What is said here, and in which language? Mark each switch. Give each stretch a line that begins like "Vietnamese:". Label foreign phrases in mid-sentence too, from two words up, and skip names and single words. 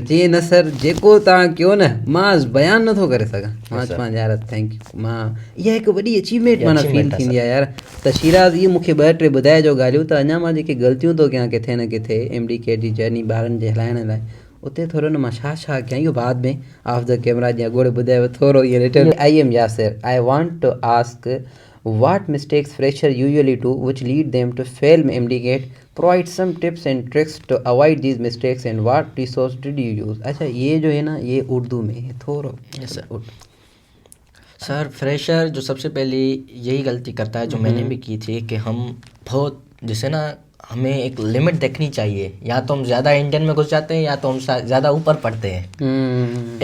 Sindhi: चई न सर जेको तव्हां कयो न मां बयानु नथो करे सघां। मां चवां यार
English: thank you,
Sindhi: मां इहा हिकु वॾी अचीवमेंट माना फील थींदी आहे यार। त शिराज इहो मूंखे 2-3 ॿुधाइजो ॻाल्हियूं, त अञा मां जेके ग़लतियूं थो कयां किथे न किथे MDK जी जर्नी ॿारनि जे हलाइण लाइ, उते थोरो न मां छा कयां इहो बाद में
English: off the camera
Sindhi: जीअं अॻोड़े ॿुधायो थोरो इहो लिटल।
English: I am Yasir. I want to ask what mistakes freshers usually do which lead them to fail MDK. Provide some tips and tricks to avoid these mistakes and what resource did you use?
Hindi: अच्छा ये जो है ना ये उर्दू में है थोड़ा। सर फ्रेशर जो सबसे पहले यही गलती करता है जो मैंने भी की थी कि हम बहुत जैसे ना हमें एक लिमिट देखनी चाहिए, या तो हम ज़्यादा इंडियन में घुस जाते हैं या तो हम ज़्यादा ऊपर पढ़ते हैं।